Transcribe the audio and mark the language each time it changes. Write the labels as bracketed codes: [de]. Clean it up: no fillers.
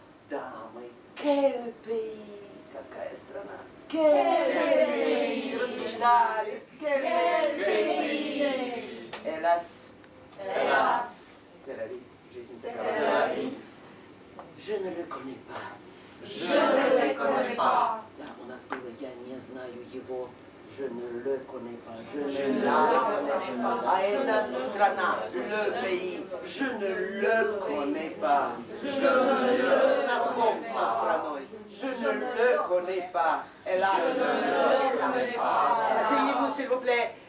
[ru] Дамы, [fr] quel pays, [ru] какая страна. [fr] Quel pays, [ru] размечтались, [fr] quel pays. Hélas, c'est la vie, [ru] жизнь такова. [fr] Je ne le connais pas. Je ne le connais pas. [ru] Да, у нас было, я не знаю его. [fr] Je ne le connais pas. Je ne la connais pas. [ru] А это страна, [fr] le pays. Je ne le connais pas. Je ne le [ru] знаком со страной. [fr] Je ne le connais pas. Hélas. Je ne le connais pas. Asseyez-vous, s'il vous plaît.